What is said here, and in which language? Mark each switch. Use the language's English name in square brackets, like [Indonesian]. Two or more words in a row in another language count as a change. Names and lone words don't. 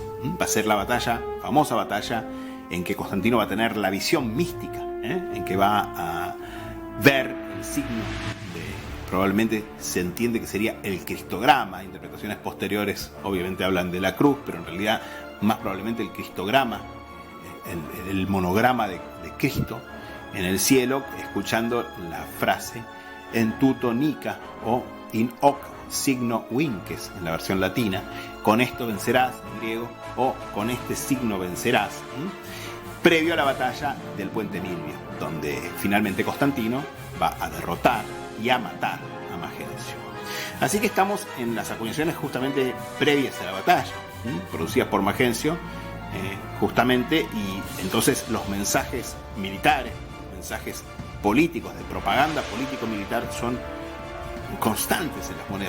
[Spanish] Va a ser la batalla, famosa batalla, en que Constantino va a tener la visión mística, en que va a ver el signo de, probablemente se entiende que sería el cristograma. Interpretaciones posteriores obviamente hablan de la cruz, pero en realidad más probablemente el cristograma, el monograma de Cristo en el cielo, escuchando la frase [Greek] ἐν τούτῳ νίκα [Spanish] o [Latin] in hoc signo vinces [Spanish] en la versión latina, con esto vencerás en griego, o con este signo vencerás, previo a la batalla del puente Milvio, donde finalmente Constantino va a derrotar y a matar a Magencio. Así que estamos en las acuñaciones justamente previas a la batalla, producidas por Magencio, justamente, y entonces los mensajes militares, mensajes políticos, de propaganda político-militar, son constantes en las monedas.